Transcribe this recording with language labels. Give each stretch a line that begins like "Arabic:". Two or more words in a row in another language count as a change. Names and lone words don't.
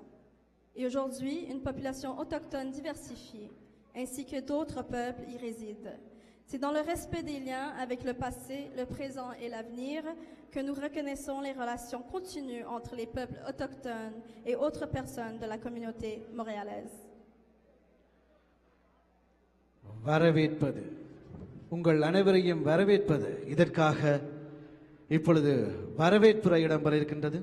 French: Et aujourd'hui, une population autochtone diversifiée, ainsi que d'autres peuples y résident. C'est dans le respect des liens avec le passé, le présent et l'avenir que nous reconnaissons les relations continues entre les peuples autochtones et autres personnes de la communauté montréalaise.
Tamil: வரவேற்பது உங்கள் அனைவரையும் வரவேற்பது இதற்காக இப்பொழுது வரவேற்புரை இடம்பெற இருக்கின்றது.